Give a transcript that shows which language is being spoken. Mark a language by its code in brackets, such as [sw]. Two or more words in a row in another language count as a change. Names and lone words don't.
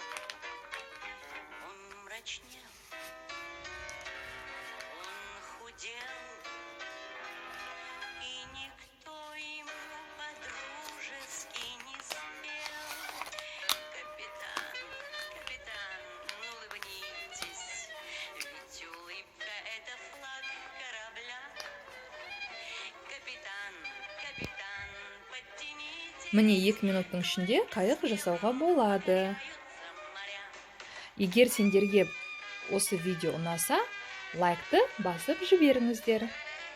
[ru] Он мрачнел, он худел, и никто ему по-дружески не спел. Капитан, капитан, улыбнитесь, ведь улыбка — это флаг корабля. Капитан, капитан, подтянитесь. [kk] Міне 2 минуттың ішінде қайық жасауға болады. [ru] Моря. [kk] Егер сендерге осы видео ұнаса, лайкты басып жіберіңіздер.